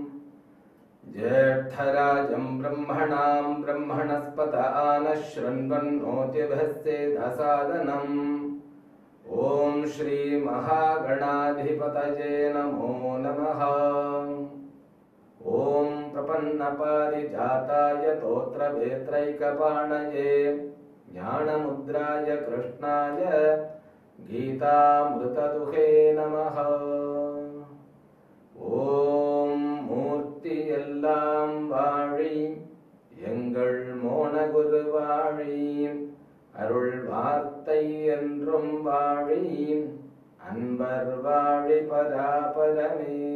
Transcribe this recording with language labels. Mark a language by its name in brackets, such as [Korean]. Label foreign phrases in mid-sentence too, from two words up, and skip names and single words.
[Sanskrit] ज्येष्ठराजं ब्रह्मणां ब्रह्मणस्पत आनशृण्वन्नोतिभिस्सेदसादनम् ॐ श्री महागणाधिपतये नमो नमः। ॐ प्रपन्नपारिजाताय तोत्रवेत्रैकपाणये ज्ञानमुद्राय कृष्णाय गीतामृतदुहे नमः। [Tamil] ஓம் மூர்த்தி எல்லாம் வாழி எங்கள் மோனகுரு வாழி அருள் வார்த்தை என்றும் வாழி அன்பர் வாழி பராபரமே.